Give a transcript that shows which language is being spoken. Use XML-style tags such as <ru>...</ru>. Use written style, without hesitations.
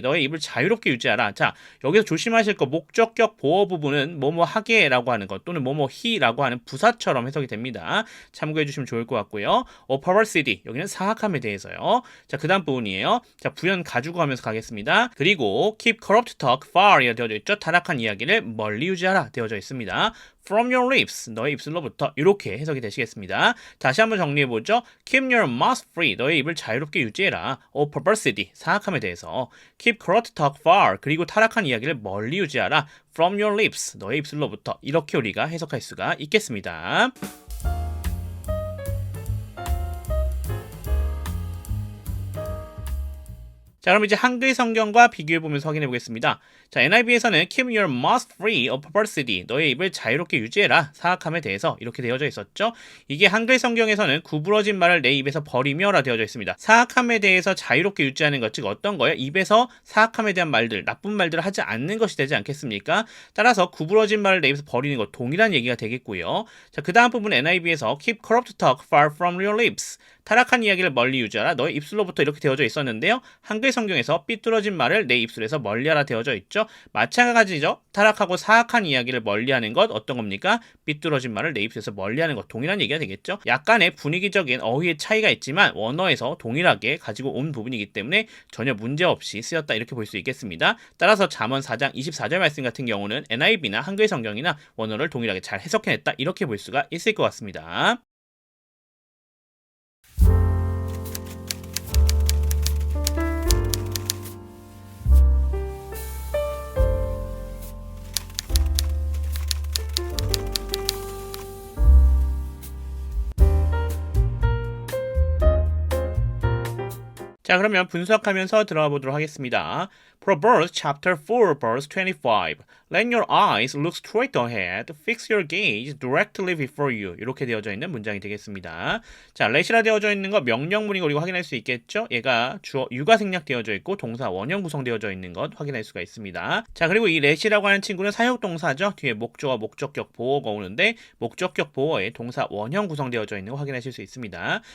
<ko>너의 입을 자유롭게 유지하라. 자, 여기서 조심하실 거 목적격 보어 부분은 뭐뭐 하게라고 하는 것 또는 뭐뭐 he라고 하는 부사처럼 해석이 됩니다. 참고해 주시면 좋을 것 같고요. perversity 여기는 사악함에 대해서요. 자, 그 다음 부분이에요. 자, 부연 가지고 가면서 가겠습니다. 그리고</ko> <en>keep corrupt talk far</en> <ko>되어져 있죠. 타락한 이야기를 멀리 유지하라 되어져 있습니다.</ko> <en>From your lips,</en> <ko>너의 입술로부터 이렇게 해석이 되시겠습니다. 다시 한번 정리해보죠.</ko> <en>Keep your mouth free,</en> <ko>너의 입을 자유롭게 유지해라. perversity, 사악함에 대해서.</ko> <en>Keep corrupt talk far,</en> <ko>그리고 타락한 이야기를 멀리 유지하라.</ko> <en>From your lips,</en> <ko>너의 입술로부터 이렇게 우리가 해석할 수가 있겠습니다. 자, 그럼 이제 한글 성경과 비교해보면서 확인해 보겠습니다.</ko> <en>자, NIV에서는 Keep your mouth free of perversity.</en> <ko>너의 입을 자유롭게 유지해라. 사악함에 대해서 이렇게 되어져 있었죠. 이게 한글 성경에서는 구부러진 말을 내 입에서 버리며라 되어져 있습니다. 사악함에 대해서 자유롭게 유지하는 것, 즉 어떤 거예요? 입에서 사악함에 대한 말들, 나쁜 말들을 하지 않는 것이 되지 않겠습니까? 따라서 구부러진 말을 내 입에서 버리는 것, 동일한 얘기가 되겠고요. 자, 그 다음 부분 NIV에서</ko> <en>Keep corrupt talk far from your lips.</en> <ko>타락한 이야기를 멀리 유지하라. 너의 입술로부터 이렇게 되어져 있었는데요. 한글 성경에서 삐뚤어진 말을 내 입술에서 멀리하라 되어져 있죠. 마찬가지죠. 타락하고 사악한 이야기를 멀리하는 것 어떤 겁니까? 삐뚤어진 말을 내 입술에서 멀리하는 것 동일한 얘기가 되겠죠. 약간의 분위기적인 어휘의 차이가 있지만 원어에서 동일하게 가지고 온 부분이기 때문에 전혀 문제없이 쓰였다 이렇게 볼 수 있겠습니다. 따라서 잠언 4장 24절 말씀 같은 경우는 NIV나 한글 성경이나 원어를 동일하게 잘 해석해냈다 이렇게 볼 수가 있을 것 같습니다. 자, 그러면 분석하면서 들어가 보도록 하겠습니다.</ko> <en>Proverbs chapter 4 verse 25. Let your eyes look straight ahead. Fix your gaze directly before you.</en> <ko>이렇게 되어져 있는 문장이 되겠습니다. 자, let이라 되어져 있는 거 명령문이고 우리가 확인할 수 있겠죠? 얘가 주어 유가 생략되어져 있고 동사 원형 구성되어져 있는 것 확인할 수가 있습니다. 자, 그리고 이 let이라고 하는 친구는 사역동사죠. 뒤에 목적어, 목적격, 보어가 오는데 목적격, 보어에 동사 원형 구성되어져 있는 거 확인하실 수 있습니다.</ko>